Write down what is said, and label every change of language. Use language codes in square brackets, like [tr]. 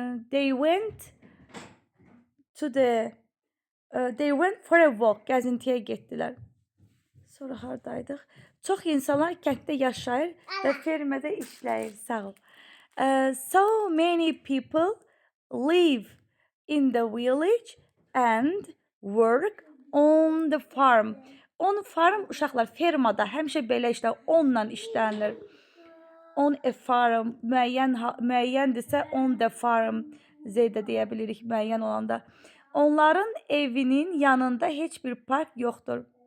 [en] They went for a walk, [az] gəzintiyə getdilər. Sonra hardaydıq? Çox insanlar kənddə yaşayır və fermədə işləyir. Sağ ol. [en] So many people live in the village and work on the farm. On farm, [az] uşaqlar, fermada həmişə belə işlər, onunla işlənilir. [en] On a farm, müəyyəndirsə on the farm, [az] zeydə deyə bilirik müəyyən olanda. Onların evinin yanında heç bir park yoxdur.